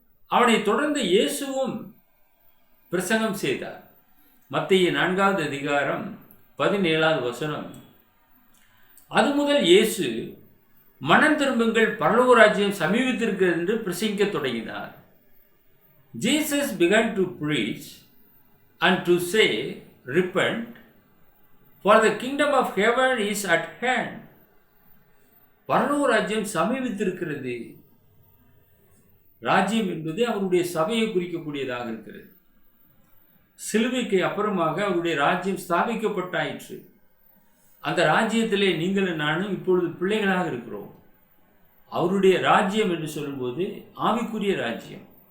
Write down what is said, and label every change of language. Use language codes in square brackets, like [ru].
[ta] அவனை தொடர்ந்து இயேசுவும் பிரசங்கம் செய்தார். மத்தேயு 4வது அதிகாரம் 17வது வசனம். அது முதல் இயேசு மனம் திரும்புங்கள், பரலோக ராஜ்யம் சமீபித்திருக்கிறது என்று பிரசங்கிக்க தொடங்கினார். [en] Jesus began to preach and to say, repent, for the kingdom of heaven is at hand. [ta] பரலோக ராஜ்யம் சமீபித்திருக்கிறது. ராஜ்யம் என்பது அவருடைய சபையை குறிக்கக்கூடியதாக இருக்கிறது. சிலுவைக்கு அப்புறமாக அவருடைய ராஜ்யம் ஸ்தாபிக்கப்பட்டாயிற்று. அந்த ராஜ்யத்திலே நீங்களும் நானும் இப்பொழுது பிள்ளைகளாக இருக்கிறோம். அவருடைய ராஜ்யம் என்று சொல்லும்போது ஆவிக்குரிய ராஜ்யம்.